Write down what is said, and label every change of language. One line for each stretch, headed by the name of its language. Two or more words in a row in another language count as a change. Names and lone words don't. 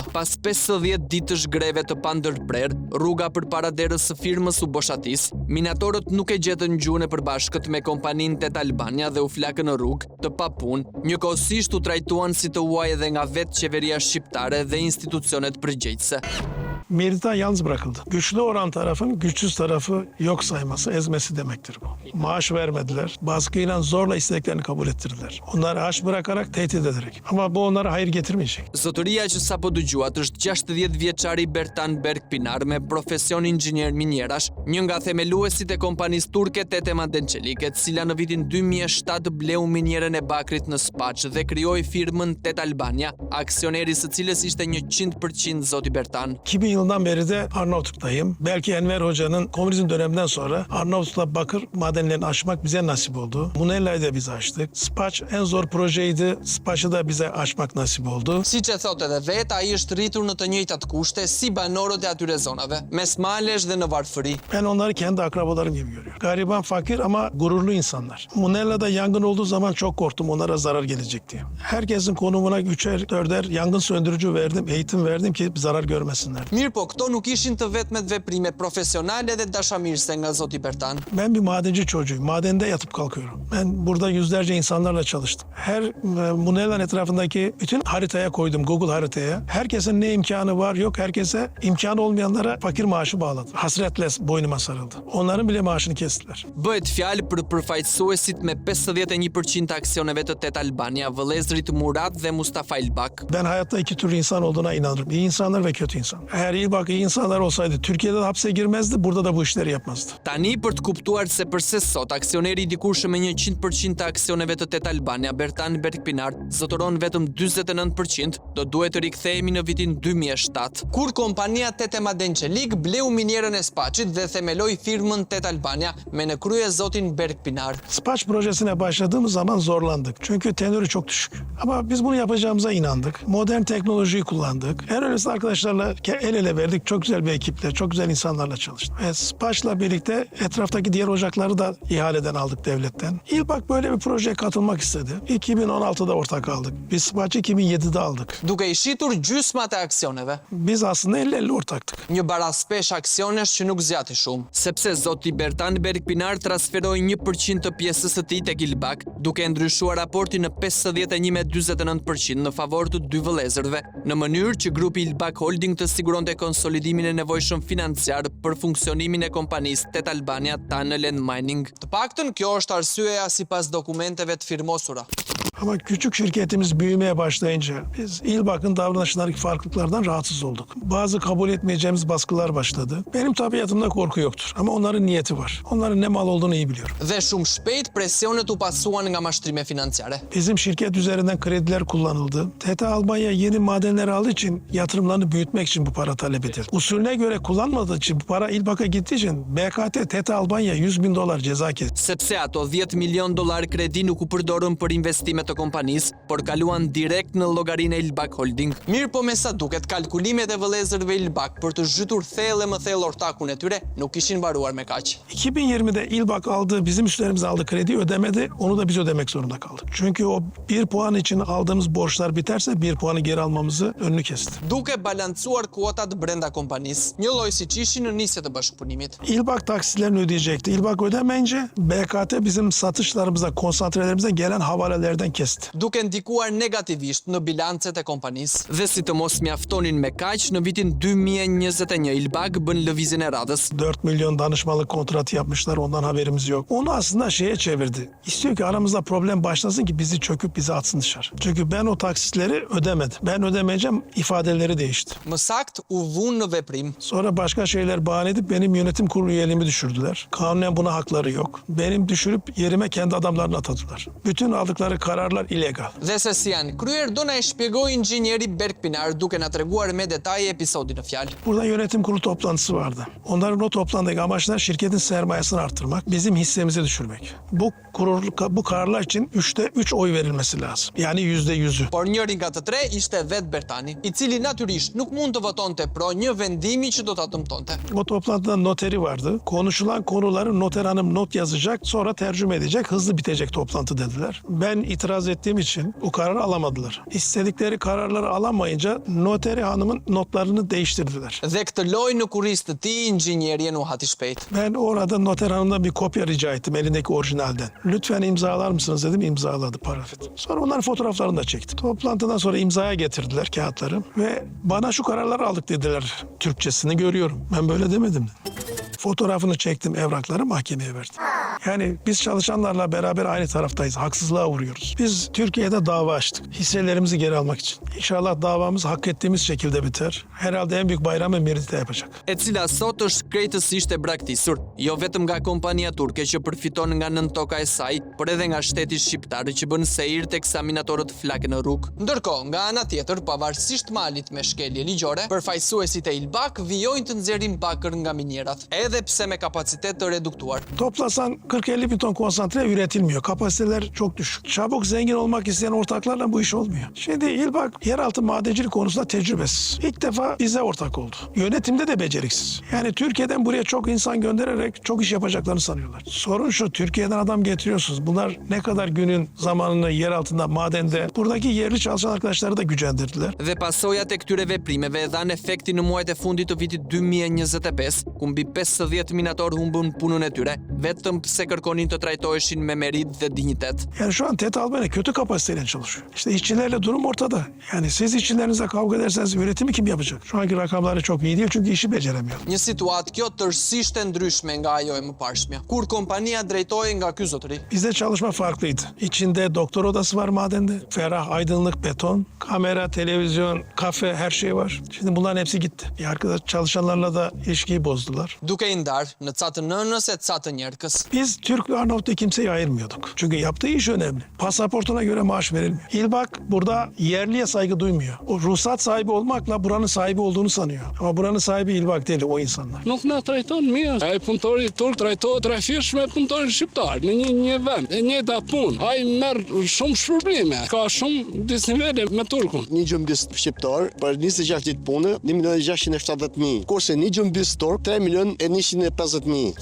Albanian: Pas 50 ditësh greve të pandërprer, rruga përpara derës së firmës u boshatis. Minatorët nuk e gjetën gjuhën e përbashkët me kompaninë Tet Albania dhe u flakën në rrugë, të papunë. Njëkohësisht u trajtuan si të huaj edhe nga vetë qeveria shqiptare dhe institucionet përgjegjëse.
Turkish: Merita yalnız bırakıldı. Güçlü olan tarafın güçsüz tarafı yok sayması, ezmesi demektir bu. Maaş vermediler. Baskıyla zorla istediklerini kabul ettirdiler. Onları aç bırakarak tehdit ederek. Ama bu onlara hayır getirmeyecek.
Albanian: Zotëria që sapo dëgjuat është 60 vjeçari Bertan Berk Pinar me profesion inxhinier minjerash, një nga themeluesit e kompanisë turke Tete Madençelik, e cila në vitin 2007 bleu minjerën e bakrit në Spaç dhe krijoi firmën Tet Albania, aksioneri së cilës ishte 100% zoti Bertan.
Turkish: 2000 yılından beri de Arnavutluk'tayım. Belki Enver Hoca'nın komünizm döneminden sonra Arnavutluk'ta bakır madenlerini açmak bize nasip oldu. Munella'yı da biz açtık. Spaç en zor projeydi. Spaç'ı da bize açmak nasip oldu.
Albanian: Siç e thotë edhe vet, ai është rritur në të njëjtat kushte si banorët e atyre zonave, mes malesh dhe në varfëri.
Turkish: Ben onları kendi akrabalarım gibi görüyorum. Gariban, fakir ama gururlu insanlar. Munella'da yangın olduğu zaman çok korktum onlara zarar gelecek diye. Herkesin konumuna 3'er 4'er yangın söndürücü verdim, eğitim verdim ki zarar görmesinler.
Albanian: Mirë po, këto nuk ishin të vetmet veprime profesionale dhe dashamirëse nga zoti Bertan.
Turkish: Ben bir madenci çocuğuyum. Madende yatıp kalkıyorum. Ben burada yüzlerce insanlarla çalıştım. Her Munella'nın etrafındaki bütün haritaya koydum, Google haritaya. Herkesin ne imkanı var yok, herkese imkanı olmayanlara fakir maaşı bağladı. Hasretle boynuma sarıldı. Onların bile maaşını kestiler.
Albanian: Bëhet fjalë për përfaqësuesit me 51% aksioneve të Tet Albania, vëllezërit Murat dhe Mustafa Ilbak.
Turkish: Ben hayatta 2 tür insan olduğuna inanırım. İyi insanlar ve kötü insan. Eğer İlbak iyi insanlar olsaydı Türkiye'de de hapse girmezdi, burada da bu işleri yapmazdı.
Albanian: Tani për të kuptuar se përse sot aksioneri i dikurshëm me 100% të aksioneve të Tet Albania, Bertan Berk Pinar, zotëron vetëm 49%, do duhet të rikthehemi në vitin 2007, kur kompania Tete Madençelik bleu minjerën e Spaçit dhe themeloi firmën Tet Albania me në krye zotin Berk Pinar.
Turkish: Spaç projesine başladığımız zaman zorlandık. Çünkü tenörü çok düşük. Ama biz bunu yapacağımıza inandık. Modern teknolojiyi kullandık. En önemlisi arkadaşlarla el ele bile verdik. Çok güzel bir ekiple, çok güzel insanlarla çalıştık. Ve Spaç'la birlikte etraftaki diğer ocakları da ihaleden aldık devletten. İlbak böyle bir projeye katılmak istedi. 2016'da ortak aldık. Biz Spaç'ı 2007'de aldık.
Albanian: Duke i shitur gjysmat e aksioneve,
Turkish: Biz aslında 50-50 ortaktık.
Albanian: një baraspesh aksionesh që nuk zjati shumë, sepse zoti Bertan Berkpinar transferoi 1% të pjesës së tij tek Ilbak, duke ndryshuar raportin në 51,49% në favor të dy vëllezërve, në mënyrë që grupi Ilbak Holding të siguronte konsolidimin e nevojshëm financiar për funksionimin e kompanisë Tet Albania Tunnel and Mining. Të paktën kjo është arsyeja sipas dokumenteve të firmosura.
Turkish: Ama küçük şirketimiz büyümeye başlayınca biz İlbak'ın davranışlarındaki farklılıklardan rahatsız olduk. Bazı kabul etmeyeceğimiz baskılar başladı. Benim tabiatımda korku yoktur ama onların niyeti var. Onların ne mal olduğunu iyi biliyorum.
Albanian: Dhe shumë shpejt presionet u pasuan nga mashtrime financiare.
Turkish: Bizim şirket üzerinden krediler kullanıldı. TT Albanya yeni madenleri aldığı için yatırımlarını büyütmek için bu para talep edildi. Usulüne göre kullanmadığı için bu para İlbak'a gittiği için BKT TT Albanya $100.000 ceza kesti.
Albanian: Sepse ato 10 milion dollar kredi nuk u përdorën për investimet të kompanisë, por kaluan direkt në llogarinë e Ilbak Holding. Mirë po me sa duket, kalkulimet e vëllezërve Ilbak për të zhytur thellë më thellë ortakun e tyre nuk ishin mbaruar me kaq.
Turkish: 2020'de İlbak aldığı, bizim üstlerimize aldığı krediyi ödemedi. Onu da biz ödemek zorunda kaldık. Çünkü o 1 puan için aldığımız borçlar biterse 1 puanı geri almamızı önünü kesti.
Albanian: Duke balancuar kuotat brenda kompanisë, një lloj siç ishin në nisje të bashkëpunimit.
Turkish: İlbak taksitlerini ödeyecekti. İlbak ödemeyince BKT bizim satışlarımıza, konsantrelerimize gelen havalelerden kesti.
Albanian: Duke ndikuar negativisht në bilancet e kompanisë. Dhe si të mos mjaftonin me kaq, në vitin 2021 Ilbak bën lëvizjen e radhës.
Turkish: 4 milyon danışmanlık kontratı yapmışlar, ondan haberimiz yok. Onu aslında şeye çevirdi. İstiyor ki aramızda problem başlasın ki bizi çöküp bizi atsın dışarı. Çünkü ben o taksitleri ödemedim. Ben ödemeyeceğim ifadeleri değişti.
Albanian: Më sakt u vunë në veprim.
Turkish: Sonra başka şeyler bahane edip benim yönetim kurulu üyeliğimi düşürdüler. Kanunen buna hakları yok. Benim düşürüp yerime kendi adamlarını atadılar. Bütün aldıkları kararlar illegal.
Albanian: Dhe se si janë kryer, do na e shpjegoj inxhinieri Berkpinar duke na treguar me detaje episodin në fjalë.
Turkish: Burada yönetim kurulu toplantısı vardı. Onların o toplantıdaki amaçlar şirketin sermayesini arttırmak, bizim hissemizi düşürmek. Bu kararlar için 3'te 3 oy verilmesi lazım. Yani %100'ü.
Albanian: Por njëri nga të tre ishte vet Bertani, i cili natyrisht nuk mund të votonte pro një vendimi që do ta dëmtonte.
Turkish: O toplantıda noteri vardı. Konuşulan konuları noter hanım not yazacak, sonra tercüme edecek, hızlı bitecek toplantı dediler. Ben itiraz ettiğim için o kararı alamadılar. İstedikleri kararları alamayınca noteri hanımın notlarını değiştirdiler.
Albanian: Dhe këtë loj në kurriz të tij, inxhinieri u hati shpejt.
Turkish: Ben orada noter hanımdan bir kopya rica ettim elindeki orijinalden. Lütfen imzalar mısınız dedim, imzaladı, paraf etti. Sonra onların fotoğraflarını da çektim. Toplantıdan sonra imzaya getirdiler kağıtları ve bana şu kararları aldık dediler. Türkçesini görüyorum. Ben böyle demedim. Fotoğrafını çektim, evrakları mahkemeye verdim. Yani biz çalışanlarla beraber aynı taraftayız. Haksızlığa uğruyoruz. Biz Türkiye'de dava açtık. Hisselerimizi geri almak için. İnşallah davamız hak ettiğimiz şekilde biter. Herhalde en büyük bayramı Merit'te yapacak.
Albanian: E cila sot është krejtësisht e braktisur, jo vetëm nga kompania turke që përfiton nga nën toka e saj, por edhe nga shteti shqiptar që bën sejir tek eksaminatorët flakë në rrugë. Ndërkohë, nga ana tjetër, pavarësisht malit me shkelje ligjore, përfaqësuesit e Ilbak vijojnë të nxjerrin bakër nga minierat, edhe pse me kapacitet të reduktuar.
Turkish: Toplasan 40-50 bin ton konsantre üretilmiyor. Kapasiteler çok düşük. Çabuk zengin olmak isteyen ortaklarla bu iş olmuyor. Şimdi İlbak yeraltı madencilik konusunda tecrübesiz. İlk defa bize ortak oldu. Yönetimde de beceriksiz. Yani Türkiye'den buraya çok insan göndererek çok iş yapacaklarını sanıyorlar. Sorun şu, Türkiye'den adam getiriyorsunuz. Bunlar ne kadar günün zamanını yer altında, madende, buradaki yerli çalışan arkadaşları da gücendirdiler.
Albanian: Dhe pasojat e këtyre veprimeve dhanë efekti në muajt e fundit të vitit 2025, ku mbi 50 minator humbën punën e tyre, vetëm pse kërkonin të trajtoheshin me merit dhe dinjitet.
Turkish: Yani şu an TET Albanya kötü kapasiteyle çalışıyor. İşte işçilerle durum ortada. Yani siz işçilerinizle kavga ederseniz üretimi kim yapacak? Şu anki rakamları çok iyi değil çünkü işi beceremiyor.
Albanian: Një situatë kjo tërësisht e ndryshme nga ajo e mëparshmja, kur kompania drejtohej nga ky zotëri.
Turkish: Bizde çalışma farklıydı. İçinde doktor odası var madende. Ferah, aydınlık, beton, kamera, televizyon, kafe, her şey var. Şimdi bunların hepsi gitti. Arkadaş çalışanlarla da ilişkiyi bozdular.
Albanian: Duke i ndarë në ca të nënës e ca të njerëkës.
Turkish: Biz Biz Türk Arnavut'ta kimseyi ayırmıyorduk. Çünkü yaptığı iş önemli. Pasaportuna göre maaş verilmiyor. İlbak burada yerliye saygı duymuyor. O ruhsat sahibi olmakla buranın sahibi olduğunu sanıyor. Ama buranın sahibi İlbak değil, o insanlar.
Albanian: Nuk na trajton mirë. Ai punëtori turk trajtohet rrafisht me punëtorin shqiptar në një vend. E njëjta punë. Ai merr shumë shpërblime. Ka shumë disnivele me turkun. Një gjëmbis shqiptar për 26 ditë pune, 1.670.000. Kurse një gjëmbis turk 3.150.000.